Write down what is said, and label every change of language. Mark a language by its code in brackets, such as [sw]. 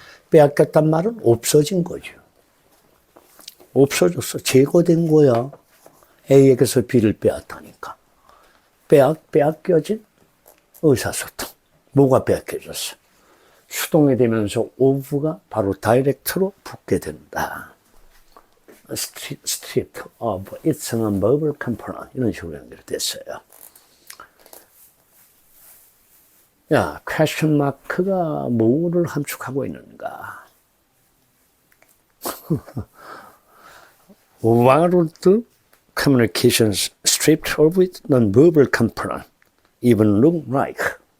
[ko] 빼앗겼단 말은 없어진 거죠. 없어졌어. 제거된 거야. A에게서 B를 빼앗다니까. 빼앗겨진 의사소통. 뭐가 빼앗겨졌어? 수동이 되면서 of가 바로 다이렉트로 붙게 된다. [en] stripped of its non-verbal component. [ko] 이런 식으로 연결됐어요. 야, 퀘스천 마크가 뭐를 함축하고 있는가? [en] Why would the communications stripped of its non-verbal component even look like?